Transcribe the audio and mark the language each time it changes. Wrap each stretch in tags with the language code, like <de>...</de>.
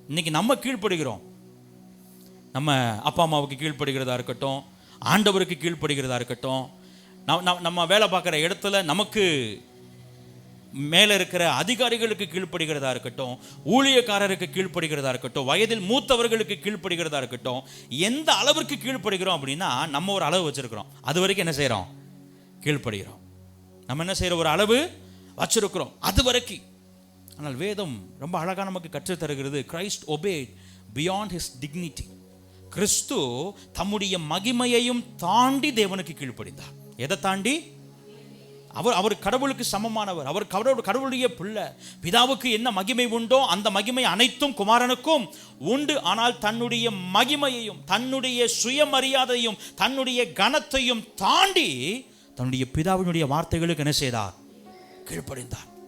<ta>இன்னைக்கு நம்ம கீழ்ப்படுகிறோம். நம்ம அப்பா அம்மாவுக்கு கீழ்ப்படுகிறதா இருக்கட்டும், ஆண்டவருக்கு கீழ்ப்படுகிறதா இருக்கட்டும், நம்ம வேலை பார்க்குற இடத்துல நமக்கு மேலே இருக்கிற அதிகாரிகளுக்கு கீழ்ப்படுகிறதா இருக்கட்டும், ஊழியக்காரருக்கு கீழ்ப்படுகிறதா இருக்கட்டும், வயதில் மூத்தவர்களுக்கு கீழ்ப்படுகிறதா இருக்கட்டும், எந்த அளவிற்கு கீழ்ப்படுகிறோம் அப்படின்னா நம்ம ஒரு அளவு வச்சிருக்கிறோம். அது வரைக்கும் என்ன செய்கிறோம்? கீழ்ப்படுகிறோம். நம்ம என்ன செய்கிற ஒரு அளவு வச்சிருக்கிறோம், அது வரைக்கும். ஆனால் வேதம் ரொம்ப அழகாக நமக்கு கற்றுத்தருகிறது.</ta> <en>Christ obeyed beyond his dignity.</en> <ta>கிறிஸ்து தம்முடைய மகிமையையும் தாண்டி தேவனுக்கு கீழ்ப்படிந்தார். எதை தாண்டி? அவர் கடவுளுக்கு சமமானவர், அவர் கடவுளுடைய பிள்ளை. பிதாவுக்கு என்ன மகிமை உண்டோ அந்த மகிமை அனைத்தும் குமாரனுக்கும் உண்டு. ஆனால் தன்னுடைய மகிமையையும் தன்னுடைய சுயமரியாதையும் தன்னுடைய கனத்தையும் தாண்டி தன்னுடைய பிதாவினுடைய வார்த்தைகளுக்கு என்ன செய்தார்? கீழ்ப்படிந்தார்.</ta>